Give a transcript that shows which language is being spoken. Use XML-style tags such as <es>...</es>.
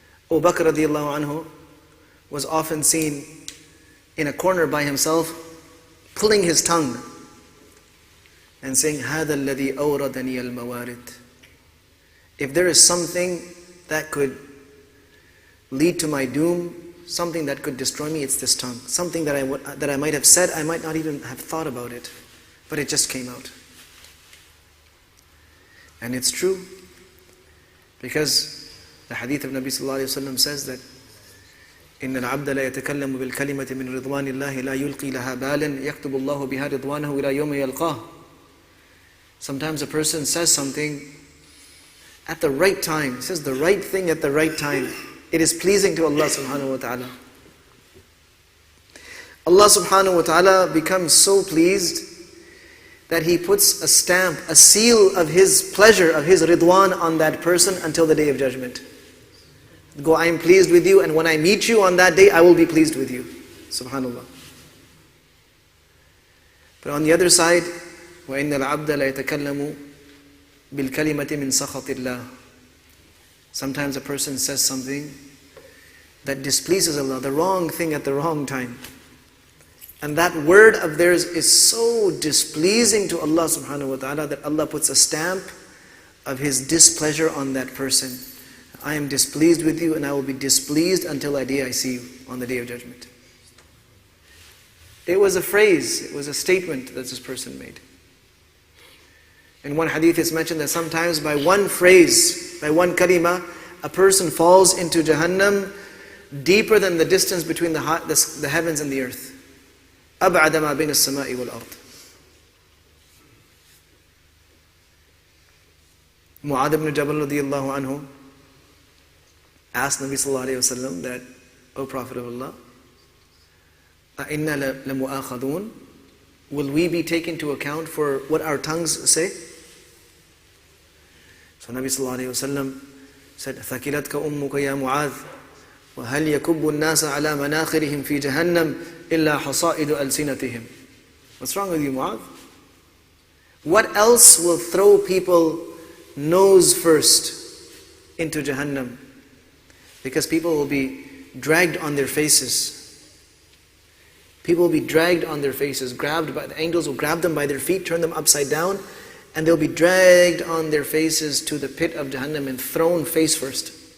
<en>Abu Bakr radiallahu anhu was often seen in a corner by himself, pulling his tongue and saying,</en> <ar>هَذَا الَّذِي أَوْرَدَنِيَ الْمَوَارِدِ.</ar> <en>If there is something that could lead to my doom, something that could destroy me, it's this tongue. Something that I might have said, I might not even have thought about it, but it just came out. And it's true, because the hadith of Nabi sallallahu alayhi wa sallam says that</en> <ar>إن العبد لا يتكلم بالكلمة من رضوان الله لا يلقي لها بالا يكتب الله بها رضوانه إلى يوم يلقاه.</ar> <en>Sometimes a person says something at the right time, says the right thing at the right time. It is pleasing to Allah subhanahu wa ta'ala. Allah subhanahu wa ta'ala becomes so pleased that He puts a stamp, a seal of His pleasure, of His ridwan on that person until the Day of Judgment. Go, I am pleased with you, and when I meet you on that day, I will be pleased with you. Subhanallah. But on the other side,</en> <ar>وَإِنَّ الْعَبْدَ لَا يَتَكَلَّمُ بِالْكَلِمَةِ مِنْ سَخَطِ اللَّهِ.</ar> <en>Sometimes a person says something that displeases Allah, the wrong thing at the wrong time. And that word of theirs is so displeasing to Allah subhanahu wa ta'ala that Allah puts a stamp of His displeasure on that person. I am displeased with you, and I will be displeased until that day I see you on the Day of Judgment. It was a phrase, it was a statement that this person made. In one hadith it's mentioned that sometimes by one phrase, by one kalima, a person falls into Jahannam deeper than the distance between the heavens and the earth.</en> <ar>أَبْعَدَ مَا بَيْنَ السَّمَاءِ وَالْأَرْضِ.</ar> <en>Mu'adh ibn Jabal radiyallahu anhu asked Nabi sallallahu alayhi wa sallam that, O Prophet of Allah,</en> <ar>أَإِنَّا لَمُؤَاخَذُونَ.</ar> <en>Will we be taken to account for what our tongues say? So Nabi sallallahu alayhi wa sallam said,</en> <ar>ثَكِلَتْكَ أُمُّكَ يَا مُعَاذ وَهَلْ يَكُبُّ النَّاسَ عَلَى مَنَاخِرِهِمْ فِي جَهَنَّمْ إِلَّا حَصَائِدُ أَلْسِنَتِهِمْ.</ar> <en>What's wrong with you, Mu'adh? What else will throw people nose first into Jahannam? Because people will be dragged on their faces. People will be dragged on their faces, grabbed by the angels will grab them by their feet, turn them upside down, and they'll be dragged on their faces to the pit of Jahannam and thrown face first.</en>